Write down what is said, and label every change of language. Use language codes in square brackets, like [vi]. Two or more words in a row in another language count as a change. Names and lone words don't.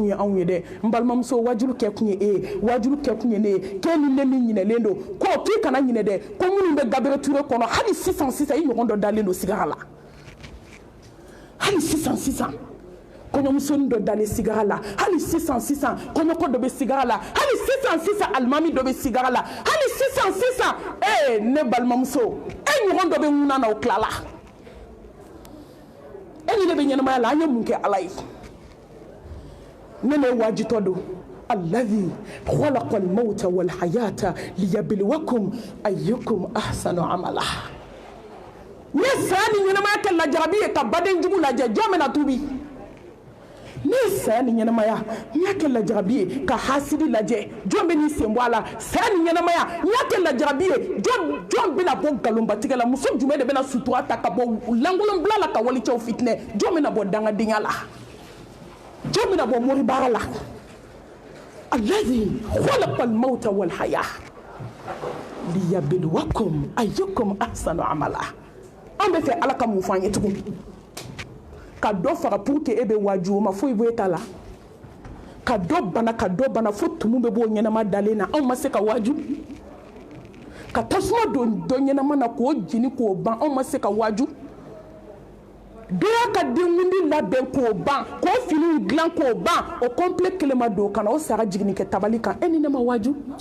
[bm] ye anw ye dɛ n balimamuso wajulu kɛ kun ye e ye wajulu kɛ kun ye ne ye k'e ni ne min ɲinɛlen don ko k'i kana ɲinɛ dɛ ko minnu bɛ Gabiriyɛli Ture kɔnɔ hali sisan i ɲɔgɔn dɔ dalen don sigara la hali sisan kɔɲɔmusonin dɔ dalen sigara la hali sisan kɔɲɔkɔ dɔ bɛ sigara la hali sisan alimami dɔ bɛ sigara la hali sisan ne balimamuso e ɲɔgɔn dɔ bɛ ŋuna na o tilala e ni ne bɛ ɲɛnamaya la an ye mun kɛ ala ye ne ne wajitɔ don [ar] الذي خلق الموت والحياة ليبلوكم أيكم أحسن عملا [bm] ne saya ni ɲɛnamaya kɛ lajarabi ye ka baden jugu lajɛ jɔn bɛna tubi ne saya ni ɲɛnamaya n y'a kɛ lajarabi ye ka hasidi lajɛ jɔn bɛ n'i sen bɔ a la saya ni ɲɛnamaya n y'a kɛ lajarabi ye jɔn bɛna bɔ nkalonbatigɛ la muso jumɛn de bɛna sutura ta ka bɔ lankolonbila la ka walicɛw fitinɛ jɔn bɛna bɔ dangadenya la jɔn bɛna bɔ moribaara la [ar] الذي خلق الموت والحياة ليبلوكم أيكم أحسن عملا [bm] an bɛ fɛ ala ka mun fɔ an ye tugun ka dɔ faga [fr] pour que [bm] e bɛ waju o ma foyi bɔ e ta la ka dɔ bana fo tumu bɛ bɔ ɲɛnama dalen na anw ma se ka waju ka tasuma don dɔ ɲɛnama na k'o jeni k'o ban anw ma se ka waju dɔ y'a ka denkundi labɛn k'o ban k'o finiw dilan k'o ban o complet kelen ma don o kana o sara jiginni kɛ tabali kan e ni ne ma waju